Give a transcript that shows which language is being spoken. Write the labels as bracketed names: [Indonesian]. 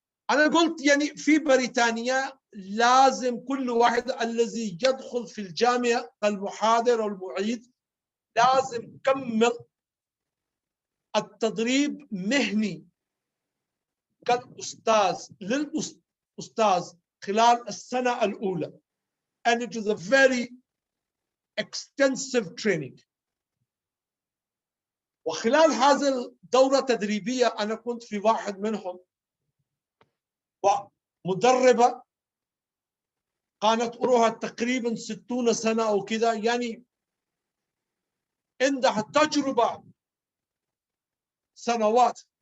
[Arabic] أنا قلت يعني في بريطانيا لازم كل واحد الذي يدخل في الجامعة المحاضر والمعيد لازم يكمل التدريب مهني كالأستاذ للأستاذ خلال السنة الأولى. [English] And it is a very extensive training. [Arabic] وخلال هذه الدورة التدريبية أنا كنت في واحد منهم، ومدربة كانت عمرها تقريبا 60 سنة أو كذا، يعني عندها تجربة سنوات.